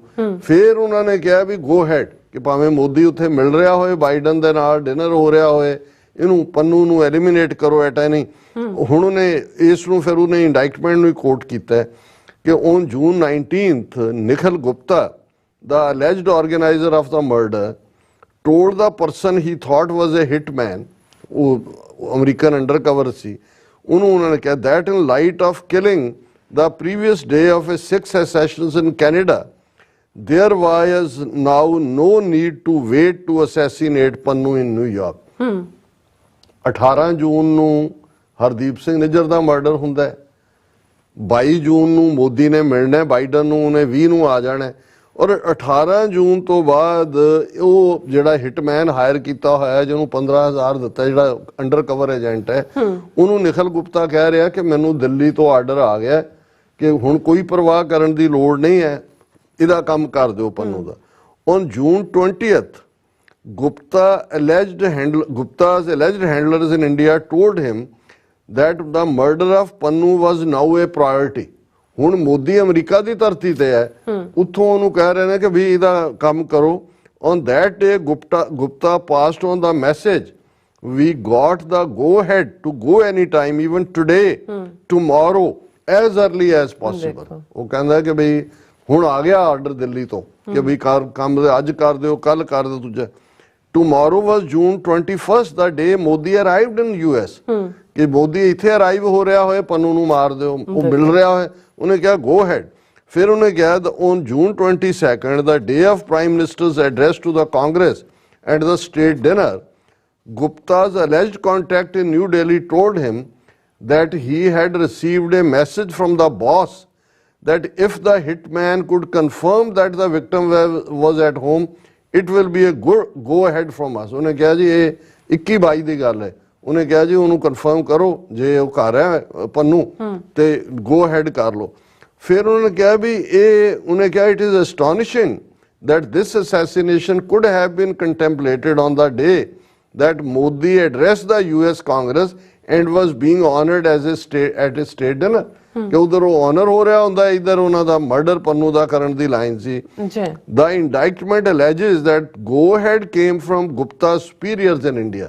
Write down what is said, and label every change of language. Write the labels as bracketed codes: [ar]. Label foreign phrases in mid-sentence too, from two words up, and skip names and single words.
[pa] ਫਿਰ ਉਹਨਾਂ ਨੇ ਕਿਹਾ ਵੀ [en] go ahead, [pa] ਕਿ ਭਾਵੇਂ ਮੋਦੀ ਉੱਥੇ ਮਿਲ ਰਿਹਾ ਹੋਏ, ਬਾਈਡਨ ਦੇ ਨਾਲ ਡਿਨਰ ਹੋ ਰਿਹਾ ਹੋਏ, ਇਹਨੂੰ ਪੰਨੂ ਨੂੰ ਐਲੀਮੀਨੇਟ ਕਰੋ [en] at any. [pa] ਹੁਣ ਉਹਨੇ ਇਸ ਨੂੰ ਫਿਰ ਉਹਨੇ ਇੰਡਾਈਕਟਮੈਂਟ ਨੂੰ ਕੋਟ ਕੀਤਾ ਕਿ [en] on June 19th ਨਿਖਿਲ ਗੁਪਤਾ the alleged organizer of the murder told the person he thought was a hitman, [pa] ਉਹ ਅਮਰੀਕਨ ਅੰਡਰਕਵਰ ਸੀ, ਉਹਨੂੰ ਉਹਨਾਂ ਨੇ ਕਿਹਾ [en] that in light of killing the previous day of a 6 assassins in Canada there was now no need to wait to assassinate Pannu in New York। [pa] 18 ਜੂਨ ਨੂੰ ਹਰਦੀਪ ਸਿੰਘ ਨਿੱਜਰ ਦਾ ਮਰਡਰ ਹੁੰਦਾ ਹੈ, 22 ਜੂਨ ਨੂੰ ਮੋਦੀ ਨੇ ਮਿਲਣਾ ਬਾਈਡਨ ਨੂੰ, ਉਹਨੇ 20 ਨੂੰ ਆ ਜਾਣਾ, ਔਰ 18 ਜੂਨ ਤੋਂ ਬਾਅਦ ਉਹ ਜਿਹੜਾ [en] hitman hire [pa] ਕੀਤਾ ਹੋਇਆ ਜਿਹਨੂੰ 15,000 ਦਿੱਤਾ, ਜਿਹੜਾ [en] under cover agent [pa] ਹੈ, ਉਹਨੂੰ ਨਿਖਿਲ ਗੁਪਤਾ ਕਹਿ ਰਿਹਾ ਕਿ ਮੈਨੂੰ ਦਿੱਲੀ ਤੋਂ ਆਰਡਰ ਆ ਗਿਆ ਕਿ ਹੁਣ ਕੋਈ ਪਰਵਾਹ ਕਰਨ ਦੀ ਲੋੜ ਨਹੀਂ ਹੈ, ਇਹਦਾ ਕੰਮ ਕਰ ਦਿਓ ਪੰਨੂ ਦਾ। [en] on June 20th Gupta's alleged handlers in India told him that the murder of Pannu was now a priority। [pa] ਹੁਣ ਮੋਦੀ ਅਮਰੀਕਾ ਦੀ ਧਰਤੀ ਤੇ ਹੈ, ਉੱਥੋਂ ਉਹਨੂੰ ਕਹਿ ਰਹੇ ਨੇ ਕਿ ਵੀ ਇਹਦਾ ਕੰਮ ਕਰੋ। [en] On that day Gupta passed on the message, we got the go ahead to go anytime, even today, tomorrow, as early as possible। [pa] ਉਹ ਕਹਿੰਦਾ ਕਿ ਵੀ ਹੁਣ ਆ ਗਿਆ ਆਰਡਰ ਦਿੱਲੀ ਤੋਂ ਕਿ ਵੀ ਕੰਮ ਅੱਜ ਕਰ ਦਿਓ, ਕੱਲ ਕਰ ਦਿਓ ਦੂਜਾ। [en] Tomorrow was June 21st, the day Modi arrived in US, [pa] ਕਿ ਮੋਦੀ ਇੱਥੇ ਅਰਾਈਵ ਹੋ ਰਿਹਾ ਹੋਏ, ਪੰਨੂ ਨੂੰ ਮਾਰ ਦਿਓ, ਉਹ ਮਿਲ ਰਿਹਾ ਹੋਏ, ਉਹਨੇ ਕਿਹਾ [en] go ahead. [pa] ਫਿਰ ਉਹਨੇ ਕਿਹਾ [en] on June 22nd, the day of Prime Minister's address to the Congress at the state dinner, Gupta's alleged contact in New Delhi told him that he had received a message from the boss that if the hitman could confirm that the victim was at home, it will be a good go ahead from us। [pa] ਉਹਨੇ ਕਿਹਾ ਜੀ ਇਹ 21-22 ਦੀ ਗੱਲ ਹੈ, ਉਹਨੇ ਕਿਹਾ ਜੀ ਉਹਨੂੰ ਕਨਫਰਮ ਕਰੋ ਜੇ ਉਹ ਕਰ ਰਿਹਾ ਪੰਨੂ ਤੇ [en] go ahead [pa] ਕਰ ਲਓ। ਫਿਰ ਉਹਨਾਂ ਨੇ ਕਿਹਾ ਵੀ ਉਹਨੇ ਕਿਹਾ [en] it is astonishing that this assassination could have been contemplated on the day that Modi addressed the US Congress and was being honored as at a state dinner। [pa] ਕਿ ਉਧਰ ਉਹ ਆਨਰ ਹੋ ਰਿਹਾ ਹੁੰਦਾ, ਇਧਰ ਉਹਨਾਂ ਦਾ ਮਰਡਰ ਪੰਨੂ ਦਾ ਕਰਨ ਦੀ ਲਾਈਨ ਸੀ। [en] The indictment alleges that go ahead came from Gupta's superiors in India।